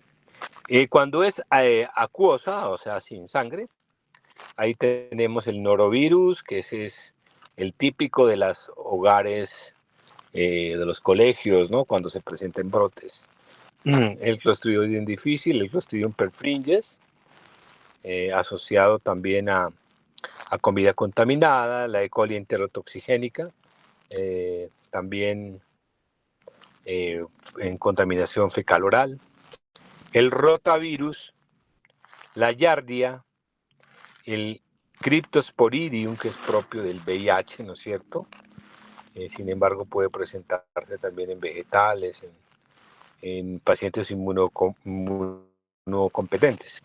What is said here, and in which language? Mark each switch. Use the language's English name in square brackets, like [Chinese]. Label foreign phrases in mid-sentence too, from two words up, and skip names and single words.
[Spanish] Cuando es acuosa, o sea, sin sangre, ahí tenemos el norovirus, que ese es el típico de los hogares de los colegios, ¿no? Cuando se presenten brotes. El Clostridium difficile, el Clostridium perfringens, asociado también a comida contaminada, la E. coli enterotoxigénica, también en contaminación fecal oral, el rotavirus, la yardia, el Cryptosporidium, que es propio del VIH, ¿no es cierto? Sin embargo, puede presentarse también en vegetales, en pacientes inmunocompetentes.